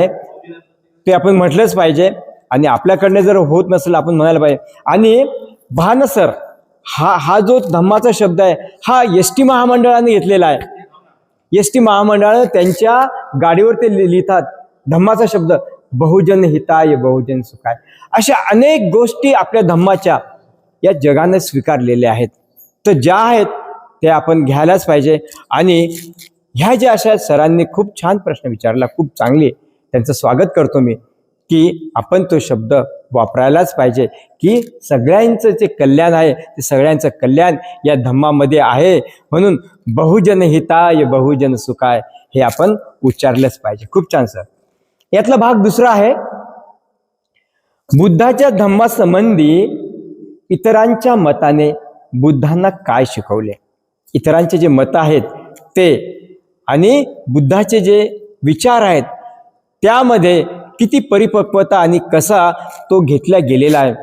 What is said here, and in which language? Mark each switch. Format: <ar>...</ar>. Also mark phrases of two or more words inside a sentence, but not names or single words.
<mr>ते आपण म्हटलंच पाहिजे, आणि आपल्याकडनं जर होत नसेल आपण म्हणायला पाहिजे. आणि भानसर हा जो धम्माचा शब्द आहे, हा एसटी महामंडळाने घेतलेला आहे. एसटी महामंडळाने त्यांच्या गाडीवर ते लिहितात धम्माचा शब्द,</mr> <pi>बहुजन हिताय बहुजन सुखाय.</pi> <mr>अशा अनेक गोष्टी आपल्या धम्माच्या या जगाने स्वीकारलेल्या आहेत. तर ज्या आहेत त्या आपण घ्यायलाच पाहिजे. आणि ह्या ज्या अशा सरांनी खूप छान प्रश्न विचारला, खूप चांगले, त्यांचं स्वागत करतो मी, की आपण तो शब्द वापरायलाच पाहिजे, की सगळ्यांचं जे कल्याण आहे ते सगळ्यांचं कल्याण या धम्मामध्ये आहे. म्हणून</mr> <pi>बहुजन हिताय बहुजन सुखाय</pi> <mr>हे आपण उच्चारलंच पाहिजे. खूप छान सर. यातला भाग दुसरा आहे, बुद्धाच्या धम्मासंबंधी इतरांच्या मताने बुद्धांना काय शिकवले. इतरांचे जे मत आहेत ते आणि बुद्धाचे जे विचार आहेत त्यामध्ये किती परिपक्वता आणि कसा तो घेतला गेलेला आहे.</mr>